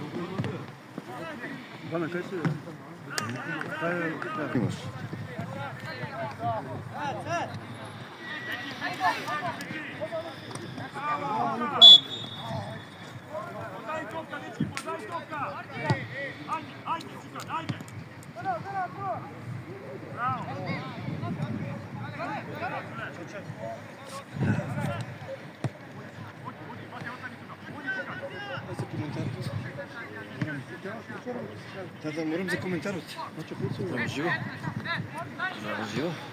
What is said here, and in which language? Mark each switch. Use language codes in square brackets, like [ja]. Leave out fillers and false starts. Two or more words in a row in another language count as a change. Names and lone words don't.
[bg] Дана, къде си? Имаш. [mk] Подай топка, дечки, подай топка! Ajde, Cikan, ajde! Bravo! Да, морам за коментарот. Здраво живо. Здраво живо.